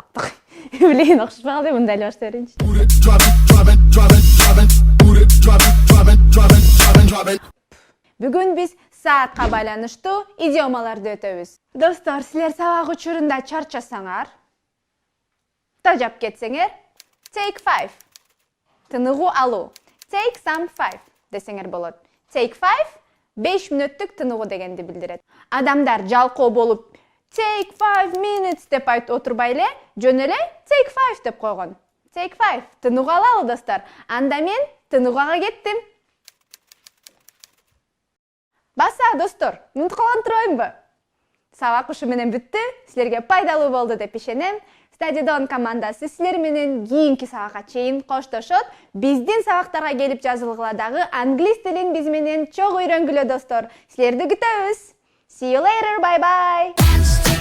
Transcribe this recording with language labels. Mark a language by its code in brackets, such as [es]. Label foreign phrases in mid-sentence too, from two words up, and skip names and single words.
[ky] Билейин окшошпаган мындай эле баштап берейинчи. Бүгүн биз саатка байланыштуу идиомаларды өтөбүз. Достор, силер сабак учурунда чарчасаңар, тажап кетсеңер, take 5. Тыныгуу алуу. [en] Take some 5 [ky] десеңер болот. Take 5 5 мүнөттүк тыныгуу дегенди билдирет. Адамдар жалкоо болуп [en] take 5 minutes [ky] деп айтып отурбай эле, жөн эле take 5 деп койгон. Take 5 тыныгуу алалы достор. Анда мен тыныгууга кеттим. Баса достор, унутуп калган турбаймынбы? Сабак ушу менен бүттү. Силерге пайдалуу болду деп ишенем. Стадиодон командасы силер менен кийинки сабакка чейин коштошот. Биздин сабактарга келип жазылгыла дагы англис тилин биз менен чогуу үйрөнгүлө достор. Силерди күтөбүз. [en] See you later. Bye bye.